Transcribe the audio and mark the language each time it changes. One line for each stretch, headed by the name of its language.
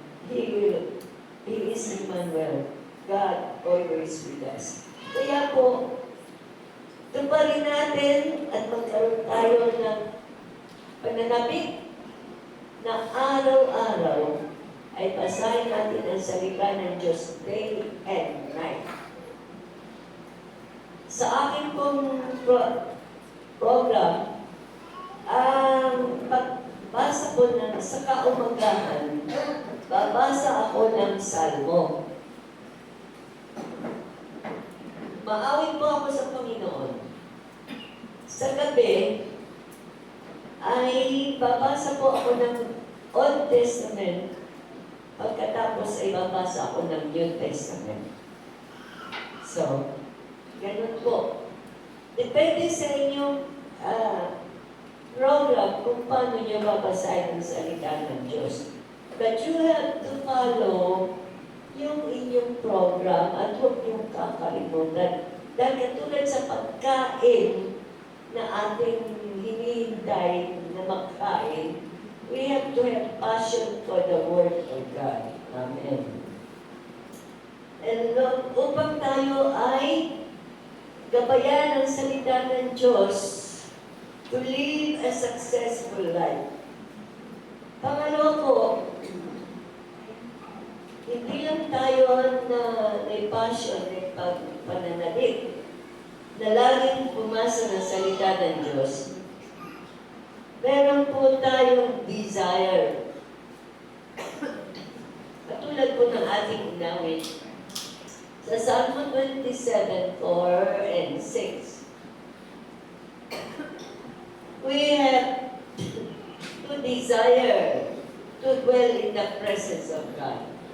English: He is Emmanuel, God always with us.
Filipino: Kaya po, tuparin natin at magkaroon tayo ng pananabik na araw-araw ay basahin natin ang salita ng Diyos
English: day and night.
Filipino: Sa aking pong program, ang pagbasa ko ng sa kaumagahan, babasa ako ng Salmo. Maawin po ako sa Panginoon. Sa gabi, ay babasa po ako ng Old Testament, pagkatapos ay babasa ako ng New Testament. So, ganun po. Depende sa inyong program kung paano nyo babasahin ang salita ng Diyos.
English: But you have to follow
Filipino: yung inyong program at huwag yung kakalimutan. Dahil katulad sa pagkain na ating hinihintay na magkain,
English: we have to have passion for the Word of God. Amen.
Filipino: And upang tayo ay gabayan ang salita ng Diyos
English: to live a successful life.
Filipino: Pangalawa po, hindi lang tayo na may passion, may pananabik, na laging pumasa ng salita ng Diyos. Meron po tayong desire. Katulad po ng ating inawit.
English: Sa Psalm 27:4 and 6, we have to desire to dwell in the presence of God.